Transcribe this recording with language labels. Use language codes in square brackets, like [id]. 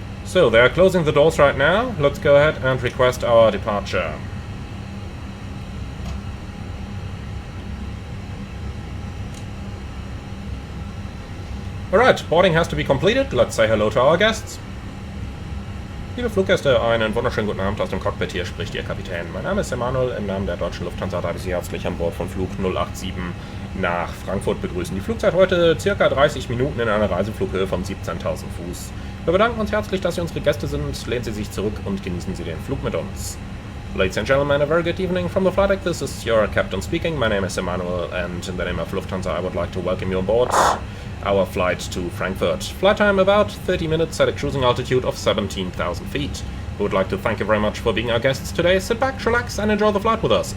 [en] So, they are closing the doors right now. Let's go ahead and request our departure. Alright, boarding has to be completed. Let's say hello to our guests. [de] Liebe Fluggäste, einen wunderschönen guten Abend aus dem Cockpit. Hier spricht Ihr Kapitän. Mein Name ist Emanuel. Im Namen der deutschen Lufthansa darf ich Sie herzlich an Bord von Flug 087 nach Frankfurt begrüßen. Die Flugzeit heute circa 30 Minuten in einer Reiseflughöhe von 17.000 Fuß. Wir bedanken uns herzlich, dass Sie unsere Gäste sind. Lehnen Sie sich zurück und genießen Sie den Flug mit uns. [en] Ladies and gentlemen, a very good evening from the flight deck. This is your captain speaking. My name is Emanuel, and in the name of Lufthansa, I would like to welcome you on board our flight to Frankfurt. Flight time about 30 minutes at a cruising altitude of 17,000 feet. We would like to thank you very much for being our guests today. Sit back, relax, and enjoy the flight with us.